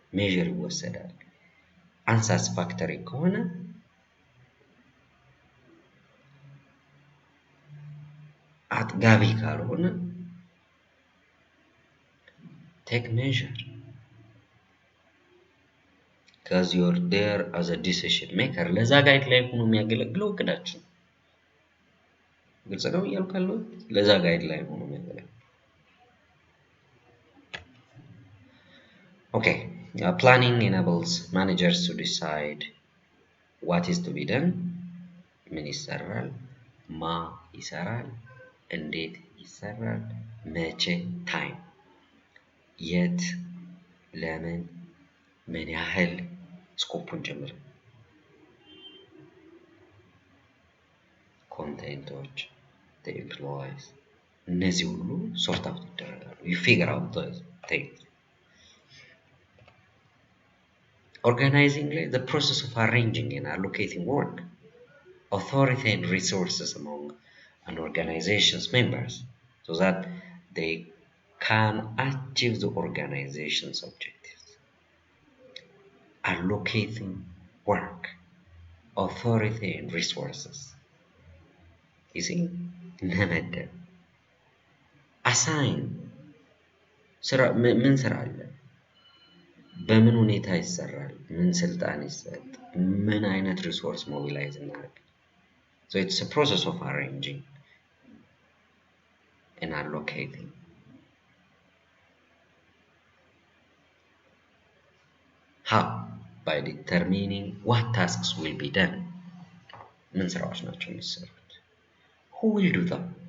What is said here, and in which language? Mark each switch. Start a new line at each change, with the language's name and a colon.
English: measure
Amharic: ይወሰዳል።
English: unsatisfactory
Amharic: ከሆነ አጥጋቢ ካልሆነ
English: take measure because you're there as a decision maker.
Amharic: ለዛ ጋይድ ላይ ሆኖ የሚያገለግለው እቅዳችን ግልጽ ነው እያልኩ ያለሁት። ለዛ ጋይድ ላይ ሆኖ የሚያገለግለው
English: Okay, planning enables managers to decide what is to be done,
Amharic: ምን ይሰራል፣ ማ ይሰራል፣ እንዴት ይሰራል፣ መቼ፣ ታይም፣ የት፣ ለምን፣ ምን ያህል፣ ስኮፑን ጨምር፣ ኮንቴንቶች፣
English: the employees፣
Amharic: እነዚህ ሁሉ ሶርት አውት ይደረጋሉ።
English: you figure out those things. Organizing the process of arranging and allocating work, authority and resources among an organization's members so that they can achieve the organization's objectives. Allocating work, authority and resources. You see?
Amharic: መመደብ። assign ስራ ምን ስራ አለ? በምን ሁኔታ ይሰራል? ምን ስልጣን ይሰጥ? ምን አይነት ሪሶርስ ሞቢላይዝ እናደርግ?
English: So it's a process of arranging and allocating. How? By determining what tasks will be done.
Amharic: ምን ስራዎች ናቸው የሚሰሩት?
English: Who will do them?